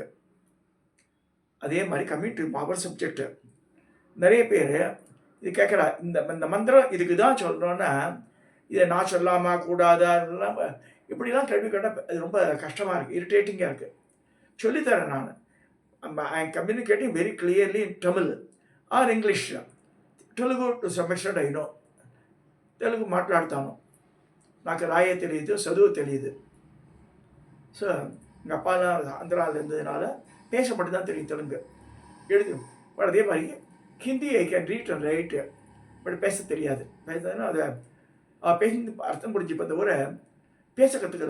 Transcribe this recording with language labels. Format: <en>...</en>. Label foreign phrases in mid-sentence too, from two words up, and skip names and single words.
<ta>அதே மாதிரி</ta> <en>coming to power subject</en> <ta>நிறைய பேர் இது கேட்குறா, இந்த மந்திரம் இதுக்கு தான் சொல்கிறோன்னா இதை நான் சொல்லாமா கூடாதா இப்படிலாம் கேள்வி கேட்டால் அது ரொம்ப கஷ்டமாக இருக்குது, இரிட்டேட்டிங்காக இருக்குது. சொல்லித்தரேன் நான்.</ta> <en>I am communicating very clearly in Tamil or English. Telugu to some extent I know.</en> <te>తెలుగు మాట్లాడతాను, నాకు రాయే తెలియదు, చదువు తెలియదు.</te> <ta>ஸோ எங்கள் அப்பாலாம் ஆந்திராவில் இருந்ததுனால பேச மட்டும்தான் தெரியும் தெலுங்கு, எழுது. பட் அதே மாதிரி ஹிந்தி</ta> <en>I can read and write,</en> <ta>பட் பேச தெரியாது. பேசுறதுன்னா அதை பேசி அர்த்தம் புரிஞ்சுப்போ தவிர பேச கற்றுக்கல.</ta>